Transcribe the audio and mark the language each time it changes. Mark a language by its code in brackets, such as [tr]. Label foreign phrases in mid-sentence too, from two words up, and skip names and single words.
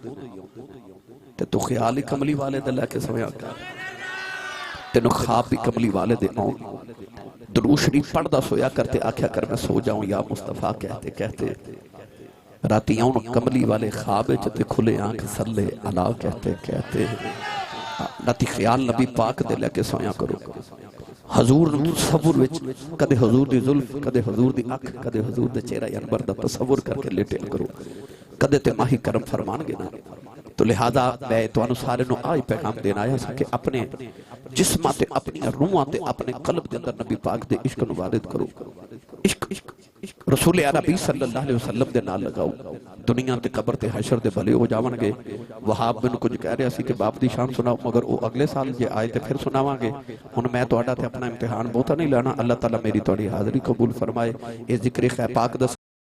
[pa] ਤੇ ਤੂ ਖ਼ਿਆਲ ਹੀ ਕਮਲੀ ਵਾਲੇ ਦਾ ਲੈ ਕੇ ਸੋਇਆ ਕਰ। ਤੈਨੂੰ ਖ਼ਾਬ ਭੀ ਕਮਲੀ ਵਾਲੇ ਦੇ ਆਉਣ। ਦਰੂਦ ਸ਼ਰੀਫ਼ ਪੜ੍ਹਦਾ ਸੋਇਆ ਕਰ ਤੇ ਆਖਿਆ ਕਰ ਮੈਂ ਸੌਂ ਜਾਊਂ ਯਾ ਮੁਸਤਫ਼ਾ ਕਹਿੰਦੇ ਕਹਿੰਦੇ। ਰਾਤੀਂ ਆਉਣ ਕਮਲੀ ਵਾਲੇ ਖ਼ਾਬ ਚ ਖੁੱਲ੍ਹੇ ਅੱਖ ਸੱਲੇ ਅਲਾ ਕਹਿੰਦੇ ਕਹਿੰਦੇ। ਰਾਤੀਂ ਖ਼ਿਆਲ ਨਬੀ ਪਾਕ ਦੇ ਲੈ ਕੇ ਸੋਇਆ ਕਰੋ। ਹਜ਼ੂਰ ਤਸੱਵੁਰ ਵਿਚ ਕਦੇ ਹਜ਼ੂਰ ਦੀ ਜ਼ੁਲਫ਼, ਕਦੇ ਹਜ਼ੂਰ ਦੀ ਅੱਖ, ਕਦੇ ਹਜ਼ੂਰ ਦੇ ਚਿਹਰਾ ਅਨਵਰ ਦਾ ਤਸੱਵੁਰ ਕਰ ਕੇ ਲੇਟੇ ਕਰੋ। ਕਦੇ ਤੇ ਮਾਹੀ ਕਰਮ ਫ਼ਰਮਾਣਗੇ ਨਾ। ਤੋ ਲਿਹਾਜ਼ਾ ਮੈਂ ਤੁਹਾਨੂੰ ਸਾਰੇ ਨੂੰ ਆ ਹੀ ਪੈਗ਼ਾਮ ਦੇਣਾ ਆਇਆ ਸਾਂ ਕਿ ਅਪਣੇ ਜਿਸਮਾਂ ਤੇ ਅਪਣੀ ਰੂਹਾਂ ਤੇ ਅਪਣੇ ਕਲਬ ਦੇ ਅੰਦਰ ਨਬੀ ਪਾਕ ਦੇ ਇਸ਼ਕ ਨੂੰ ਵਾਰਿਦ ਕਰੋ। ਇਸ਼ਕ ਰਸੂਲ ਅਰਬੀ [ar] صلى الله عليه وسلم [pa] ਦੇ ਨਾਲ ਲਗਾਓ। ਦੁਨੀਆ ਤੇ ਕਬਰ ਤੇ ਹਸ਼ਰ ਦੇ ਭਲੇ ਹੋ ਜਾਵਣਗੇ। ਵਹਾਬ ਮੈਨੂੰ ਕੁਝ ਕਹਿ ਰਿਹਾ ਸੀ ਕਿ ਬਾਪ ਦੀ ਸ਼ਾਨ ਸੁਣਾਓ, ਮਗਰ ਵੋ ਅਗਲੇ ਸਾਲ ਜੇ ਆਏ ਤੋ ਫਿਰ ਸੁਣਾਵਾਂਗੇ। ਹੁਣ ਮੈਂ ਤੁਹਾਡਾ ਤੇ ਅਪਣਾ ਇਮਤਿਹਾਨ ਬਹੁਤਾ ਨਹੀਂ ਲੈਣਾ। ਅੱਲਾਹ ਤਾਲਾ ਮੇਰੀ ਤੁਹਾਡੀ ਹਾਜ਼ਰੀ ਕਬੂਲ ਫ਼ਰਮਾਏ। ਯੇ ਜ਼ਿਕਰ ਖ਼ੈ ਪਾਕ ਦਾ